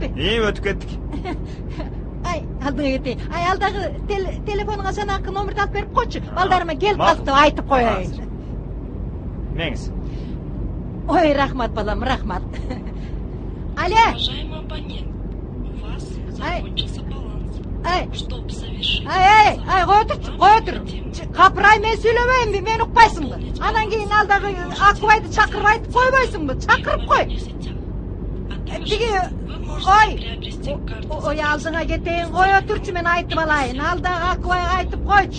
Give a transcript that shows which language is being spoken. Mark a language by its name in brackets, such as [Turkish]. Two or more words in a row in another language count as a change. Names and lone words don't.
[Kyrgyz] Өтүп кеттик. Алдыңа кетейин. Алдагы телефонуңа жанакы номерди алып берип койчу. Балдарыма келип калды деп айтып коеюн. Меңиз. Ой, рахмат балам, рахмат. Алло. [Russian] Уважаемый абонент, у вас закончился баланс. Чтобы совершить... [Kyrgyz] Кой отур. Капырай, мен сүйлөбөйүнбү, мени укпайсыңбы? Анан кийин алдагы Акыбайды чакырып айтып койбойсуңбу? Чакырып кой. Тиги, ой, алдыңа кетейин, кой отурчу, мен айтып алайын. Алдагы Акыбайга айтып койчу.